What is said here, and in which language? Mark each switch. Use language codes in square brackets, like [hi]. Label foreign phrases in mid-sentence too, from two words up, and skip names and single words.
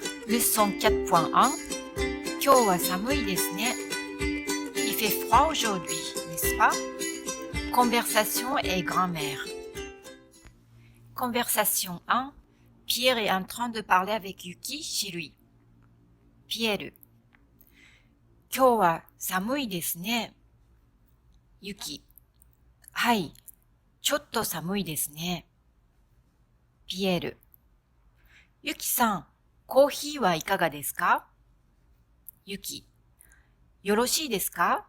[fr] Leçon 4.1 [ja] 今日は寒いですね。 [fr] Il fait froid aujourd'hui, n'est-ce pas? Conversation et grammaire. Conversation 1. Pierre est en train de parler avec Yuki chez lui. Pierre. [ja] 今日は寒いですね。Yuki. はい、ちょっと寒いですね。ピエール。ユキさん、コーヒーはいかがですか？ユキ。よろしいですか？